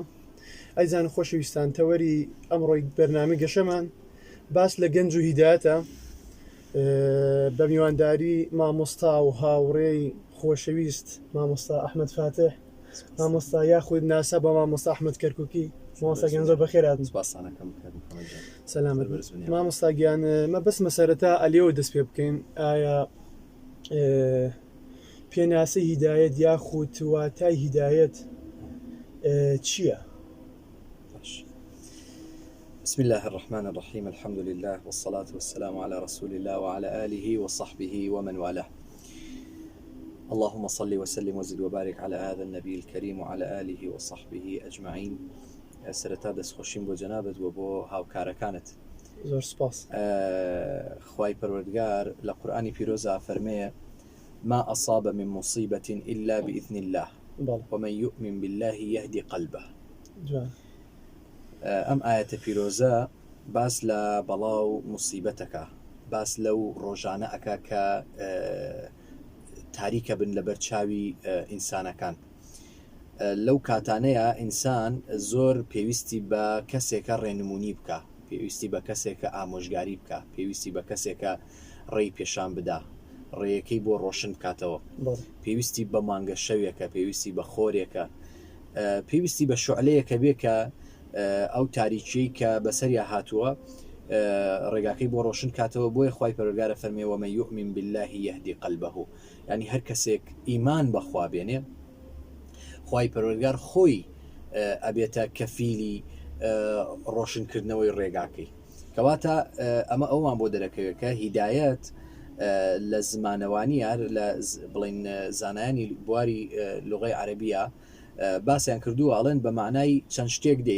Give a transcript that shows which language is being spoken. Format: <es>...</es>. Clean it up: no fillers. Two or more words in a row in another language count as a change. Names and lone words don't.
<ckb>ئەیزان خۆشەویستان تەوەری ئەمڕۆی بەرنامەی گەشەمان باس لە گەنج و هیدایەتە بە میوانداری مامۆستا و هاوڕێی خۆشەویست مامۆستا ئەحمەد فاتح مامۆستا یاخود ناسە بە مامۆستا ئەحمەد کەرکووکی. مامۆستا گیان زۆر بەخێرهاتن. سەلامەت مامۆستا گیان. مە بەس مەسەرەتا ئەلێەوە دەست پێ بکەین ئایا پێناسەی هیدایەت یاخود واتای هیدایەت چییە؟</ckb> <ar>بسم الله الرحمن الرحيم الحمد لله والصلاة والسلام على رسول الله وعلى آله وصحبه ومن والاه. اللهم صل وسلم وزد وبارك على هذا النبي الكريم وعلى آله وصحبه أجمعين.</ar> <ckb>سرتا دەست خۆشیم بۆ جەنابەت و بۆ هاوکارەکانت. زۆر سپاس. خوای پەروەردگار لە قورئانی پیرۆزە فەرمێ</ckb> <ar>ما أصاب من مصيبة إلا بإذن الله ومن يؤمن بالله يهدي قلبه.</ar> <ckb>ئەم ئاەتە پیرۆزە باس لە بەڵاو موسیبەتەکە، باس لەو ڕۆژانە ئەکا کە تاریکە بن لە بەرچاوی ئینسانەکان. لەو کاتانەیە ئینسان زۆر پێویستی بە کەسێکە ڕێنمونی بکە، پێویستی بە کەسێکە ئامۆژگاری بکە، پێویستی بە کەسێکە ڕێی پێشان بدا، ڕێیەکەی بۆ ڕۆشن بکاتەوە، پێویستی بە مانگە شەوێکە، پێویستی بە خۆرێکە، پێویستی بە شعلەیەکە بێ کە ئەو تاریکی کە بەسەریا هاتووە ڕێگاکەی بۆ ڕۆشن کاتەوە. بۆیە خوای پەروەردگارە فەرمێ</ckb> <ar>ومن یؤمن بالله یهدی قلبه.</ar> <ckb>یعنی هەر کەسێک ئیمان بەخوا بێنێ خوای پەروەردگار خۆی ئەبێتە کەفیلی ڕۆشنکردنەوەی ڕێگاکەی. کەواتە ئەمە ئەومان بۆ دەرەکەوێت کە هیدایەت لە زمانەوانی لە بڵین زانایانی بواری لوغەی عەرەبیە باسییان کردووە ئەڵێن بە معنای چەند شتێک دێ.</ckb>